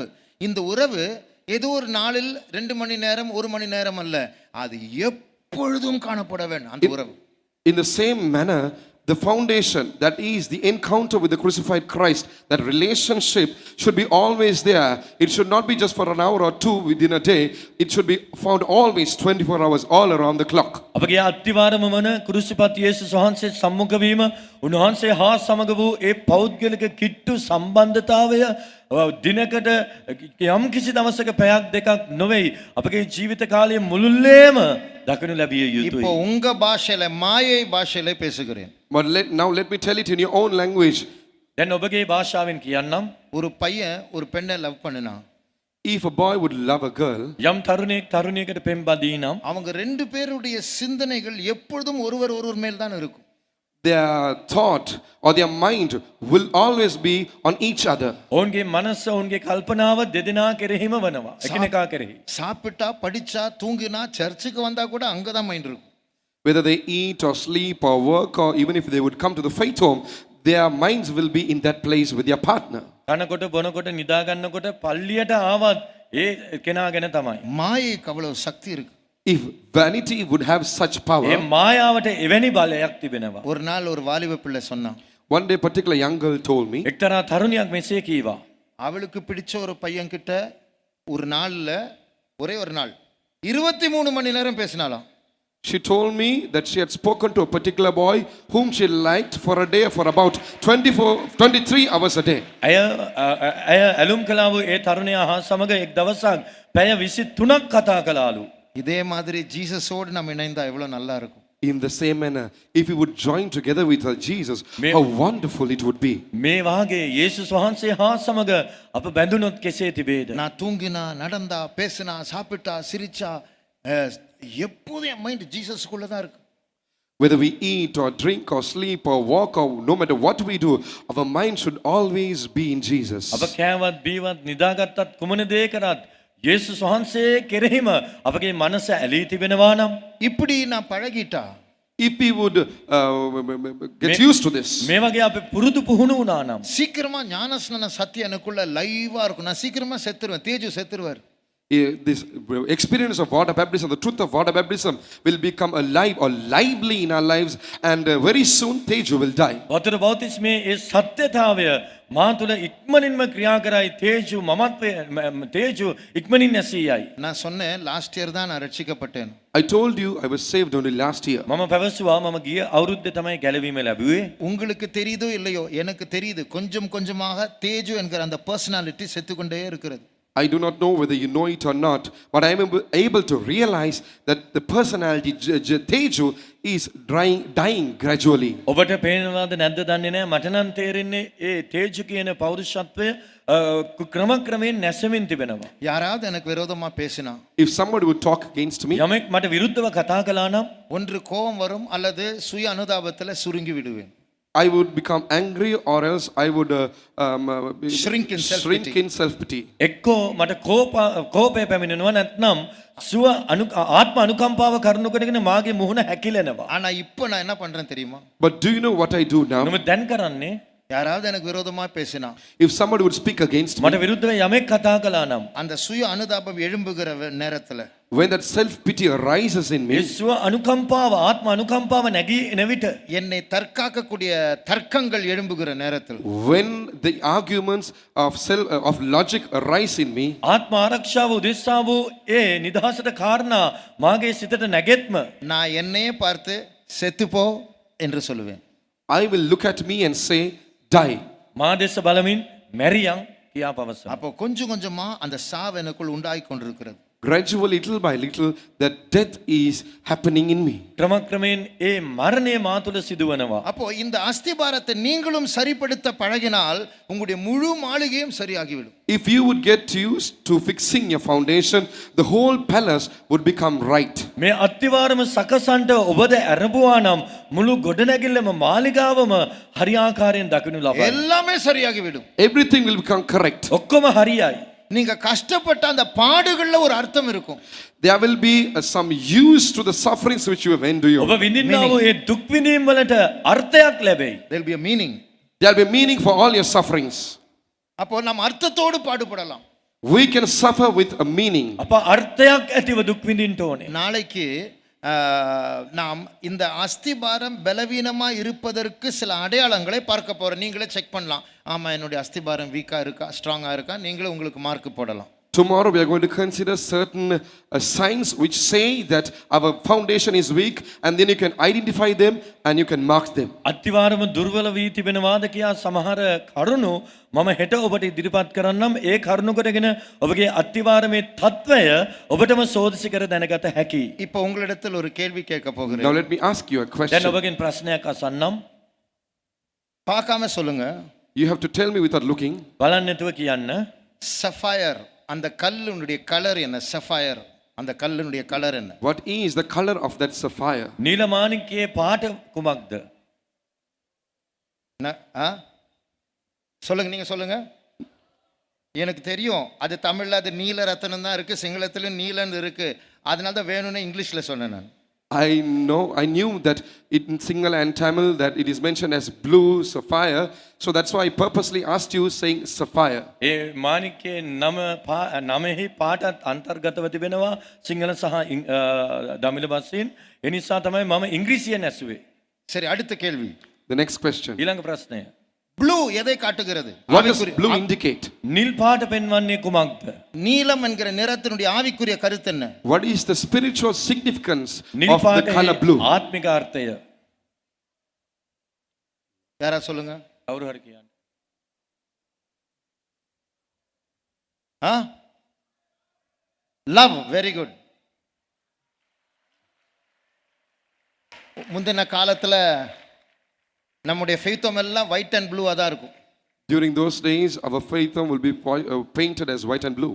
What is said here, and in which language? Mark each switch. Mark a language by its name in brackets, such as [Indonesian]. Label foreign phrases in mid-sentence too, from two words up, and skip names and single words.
[Tamil] இந்த உறவு ஏதோ ஒரு நாளில் 2 மணி நேரம் 1 மணி நேரம் அல்ல, அது எப்பொழுதும் காணப்பட வேண்டும் அந்த உறவு. [English] In the same manner, the foundation, that is the encounter with the crucified Christ, that relationship should be always there. It should not be just for an hour or two within a day. It should be found always 24 hours all around the clock. [Sinhala] අපගේ අත්තිවාරම වන කුරුසිපත් යේසුස් වහන්සේ සම්මුඛ වීම උන්වහන්සේ හා සමග වූ ඒ පෞද්ගලික කිට්ටු සම්බන්ධතාවය දිනකට යම් කිසි දවසක පැයක් දෙකක් නොවේයි අපගේ ජීවිත කාලය මුළුල්ලේම දකිනු ලැබිය [Tamil] இப்போ [Sinhala] යුතුයි. [Tamil] உங்க பாஷையில மாயை பாஷையில பேசுகிறேன். [English] But now let me tell it in your own language. [Sinhala] දැන් ඔබගේ භාෂාවෙන් කියන්නම්. [Tamil] ஒரு பையன் ஒரு பெண்ணை லவ் பண்ணினா, [English] If a boy would love a girl, [Sinhala] යම් තරුණයෙක් තරුණියකට පෙම් බදී නම් [Tamil] அவங்க 2 பேருடைய சிந்தனைகள் எப்பொழுதும் ஒருவர் மேல் தான் இருக்கும். [English] their thought or their mind will always be on each other. [Sinhala] ඔවුන්ගේ මනස ඔවුන්ගේ කල්පනාව දෙදෙනා කෙරෙහිම වනවා. එකිනෙකා කෙරෙහි. [Tamil] சாப்பிட்டா, படிச்சா, தூங்கினா, சர்ச்சுக்கு வந்தா கூட அங்கதான் மைண்ட் இருக்கும். [English] Whether they eat or sleep or work, or even if they would come to the faith home, their minds will be in that place with their partner. [Sinhala] කනකොට බොනකොට නිදා ගන්නකොට පල්ලියට ආවත් ඒ කෙනා ගැන තමයි. [Tamil] மாயைக்கு அவ்வளவு சக்தி இருக்கு. [English] If vanity would have such [Sinhala] ඒ [English] power, [Sinhala] මායාවට එවැනි බලයක් තිබෙනවා. [Tamil] ஒரு நாள் ஒரு வாலிப பிள்ளை சொன்னான், [English] one day particular young girl told me, [Sinhala] එක්තරා තරුණියක් මෙසේ කීවා. [Tamil] அவளுக்கு பிடிச்ச ஒரு பையன் கிட்ட ஒரு நாள்ல ஒரே ஒரு நாள் 23 மணி நேரம் பேசினாலாம். [English] she told me that she had spoken to a particular boy whom she liked for a day for about 23 hours a day. [Sinhala] ඇය ඇලුම් කළා වූ ඒ තරුණයා හා සමග එක් දවසක් පැය 23ක් කතා කළාලු. [Tamil] இதே மாதிரி ஜீசஸோடு நம்ம இணைந்தா எவ்வளவு நல்லா இருக்கும். [English] In the same manner, if we would join together with Jesus, how wonderful it would be. [Sinhala] මේ වාගේ යේසුස් වහන්සේ හා සමග අප බැඳුනොත් කෙසේ තිබේද? [Tamil] நான் தூங்கினா, நடந்தா, பேசினா, சாப்பிட்டா, சிரிச்சா, எப்போதும் என் மைண்ட் ஜீசஸ்க்குள்ள தான் இருக்கு. [English] Whether we eat or drink or sleep or walk or no matter what we do, our mind should always be in Jesus. [Sinhala] අප කෑවත් බීවත් නිදාගත්තත් කුමන දේ කරත් යේසුස් වහන්සේ කෙරෙහිම අපගේ මනස ඇලී තිබෙනවා නම් [Tamil] இப்படி நான் பழகிட்டா, [English] If we would get used to this, [Sinhala] මේ වගේ අපි පුරුදු පුහුණු වුණා නම් [Tamil] சீக்கிரமா ஞானஸ்நான சத்தியம் எனக்குள்ள லைவா இருக்கும். நான் சீக்கிரமா செத்துருவேன், தேஜு செத்துருவார். [English] this experience of water baptism, the truth of water baptism will become alive or lively in our lives, and very soon Teju will die. [Sinhala] වතුර බෞතිස්මේ ඒ සත්‍යතාවය මා තුළ ඉක්මනින්ම ක්‍රියා කරයි. තේජු මමත්වය තේජු ඉක්මනින් නැසීයයි. [Tamil] நான் சொன்னேன் [English] last year [Tamil] தான் நான் ரட்சிக்கப்பட்டேன். [English] I told you I was saved only last year. [Sinhala] මම පැවසුවා මම ගිය අවුරුද්දේ තමයි ගැලවීම ලැබුවේ. [Tamil] உங்களுக்கு தெரியுதோ இல்லையோ எனக்கு தெரியுது கொஞ்சம் கொஞ்சமாக தேஜு என்கிற அந்த பர்சனாலிட்டி செத்துக்கொண்டே இருக்கிறது. [English] I do not know whether you know it or not, but I am able to realize that the personality Teju is dying gradually. [Sinhala] ඔබට පේනවාද නැද්ද දන්නේ නැහැ. මට නම් තේරෙන්නේ ඒ තේජු කියන පෞරුෂත්වය ක්‍රමක්‍රමයෙන් නැසෙමින් තිබෙනවා. [Tamil] யாராவது எனக்கு விரோதமா பேசினா, [English] If somebody would talk against me, [Sinhala] යමෙක් මට විරුද්ධව කතා කළා නම් [Tamil] ஒன்று கோபம் வரும் அல்லது சுய அனுதாபத்துல சுருங்கி விடுவேன். [English] I would become angry, or else I would Shrink in self-pity. self-pity. [Sinhala] එක්කෝ මට කෝපය පැමිණෙනවා නැත්නම් ආත්ම අනුකම්පාව කරුණු කරගෙන මාගේ මුහුණ හැකිලෙනවා. [Tamil] ஆனா இப்போ நான் என்ன பண்றேன் தெரியுமா? [English] But do you know what I do now? [Sinhala] නමුත් දැන් කරන්නේ [Tamil] யாராவது எனக்கு விரோதமா பேசினா, [English] If somebody would speak against me, [Sinhala] මට විරුද්ධව යමෙක් කතා කළා නම් [Tamil] அந்த சுய அனுதாபம் எழும்புகிற நேரத்துல [English] when that self-pity arises in me, [Sinhala] ඒ ස්ව අනුකම්පාව ආත්ම අනුකම්පාව නැගී එන විට [Tamil] என்னை தற்காக்கக்கூடிய தர்க்கங்கள் எழும்புகிற நேரத்தில் [English] when the arguments of logic arise in me, [Sinhala] ආත්ම ආරක්ෂාව උදෙසා වූ ඒ නිදහසට කාරණා මාගේ සිතට නැගෙත්ම [Tamil] நான் என்னையே பார்த்து செத்துப்போ என்று சொல்லுவேன். [English] I will look at me and say, die. [Sinhala] මා දෙස බලමින් මැරියන් කියා පවසනවා. [Tamil] அப்போ கொஞ்சம் கொஞ்சமா அந்த சாவு எனக்குள் உண்டாகி கொண்டிருக்கிறது. [English] Gradually, little by little, that death is happening in me. [Sinhala] ක්‍රමක්‍රමයෙන් ඒ මරණය මා තුළ සිදුවනවා. [Tamil] அப்போ இந்த அஸ்திபாரத்தை நீங்களும் சரிப்படுத்த பழகினால் உங்களுடைய முழு மாளிகையும் சரியாகிவிடும். [English] If you would get used to fixing your foundation, the whole palace would become right. [Sinhala] මේ අත්තිවාරම සකසන්ට ඔබද ඇරඹුවා නම් මුළු ගොඩනැගිල්ලම මාලිගාවම හරියාකාරයෙන් දකිනු ලබයි. [Tamil] எல்லாமே சரியாகிவிடும். [English] Everything will become correct. [Sinhala] ඔක්කොම හරියයි. [Tamil] நீங்க கஷ்டப்பட்ட அந்த பாடுகள்ல ஒரு அர்த்தம் இருக்கும். [English] There will be some use to the sufferings which you have [Sinhala] ඔබ [English] endured. [Sinhala] විඳින්නා වූ ඒ දුක් විඳීම් වලට අර්ථයක් ලැබෙයි. [English] There will be a meaning. There will be meaning for all your sufferings. [Tamil] அப்போ நம்ம அர்த்தத்தோடு பாடுபடலாம். [English] We can suffer with a meaning. [Sinhala] අප අර්ථයක් ඇතිව දුක් විඳින්න ඕනේ. [Tamil] நாளைக்கு நாம் இந்த அஸ்திபாரம் பலவீனமா இருப்பதற்கு சில அடையாளங்களை பார்க்க போறோம். நீங்களே செக் பண்ணலாம். ஆமா, என்னுடைய அஸ்திபாரம் வீக்கா இருக்கா ஸ்ட்ராங்கா இருக்கா, நீங்களே உங்களுக்கு மார்க் போடலாம். [English] Tomorrow we are going to consider certain signs which say that our foundation is weak, and then you can identify them and you can mark them. [Sinhala] අත්තිවාරම දුර්වල වී තිබෙනවාද කියා සමහර කරුණු මම හෙට ඔබට ඉදිරිපත් කරන්නම්. ඒ කරුණු කොටගෙන ඔබගේ අත්තිවාරමේ තත්වය ඔබටම සෝදිසි කර දැනගත හැකියි. [Tamil] இப்போ உங்களிடத்தில் ஒரு கேள்வி கேட்க போகிறேன். [English] Now let me ask you a [Sinhala] දැන් [English] question. [Sinhala] ඔබගෙන් ප්‍රශ්නයක් අසන්නම්. [Tamil] பார்க்காம சொல்லுங்க. [English] You have to tell me without looking. [Sinhala] බලන්න නැතුව කියන්න. [Tamil] சஃபயர், அந்த கல்லுடைய கலர் என்ன? சஃபயர், அந்த கல்லுடைய கலர் என்ன? [English] What is the color of that sapphire? [Sinhala] නීලමාණික්කයේ පාට කුමක්ද? [Tamil] சொல்லுங்க, நீங்க சொல்லுங்க. எனக்கு தெரியும், அது தமிழ்ல அது நீல ரத்தனம் தான் இருக்கு, சிங்களத்திலும் நீலன்னு இருக்கு. அதனால தான் வேணும்னு இங்கிலீஷ்ல சொன்னேன் நான். [English] I knew that in Sinhala and Tamil that it is mentioned as blue sapphire, so that's why I purposely asked you saying sapphire. [Sinhala] ඒ මාණික්කයේ නමෙහි පාටත් අන්තර්ගතව තිබෙනවා සිංහල සහ දමිළ භාෂයෙන්. ඒ නිසා තමයි මම ඉංග්‍රීසියෙන් ඇසුවේ. [Tamil] சரி, அடுத்த கேள்வி. [English] The next question. [Sinhala] ඊළඟ ප්‍රශ්නය. [Tamil] ப்ளூ எதை காட்டுகிறது? [English] What does blue indicate? [Sinhala] නිල් පාට පෙන්වන්නේ කුමක්ද? [Tamil] நீலம் என்கிற நிறத்தினுடைய ஆவிக்குரிய கருத்து என்ன? [English] What is the spiritual significance [Sinhala] නිල් [English] of the color [Sinhala] පාටේ [English] blue? [Sinhala] ආත්මික අර්ථය. [Tamil] யாரா சொல்லுங்க. [Sinhala] කවුරු හරි කියන්න. [English] love, very good. [Tamil] முந்தின காலத்துல நம்முடைய ஃபெய்த்தம் எல்லாம் [English] white and blueவா [Tamil] தான் இருக்கும். [English] During those days, our faith will be painted as white and blue.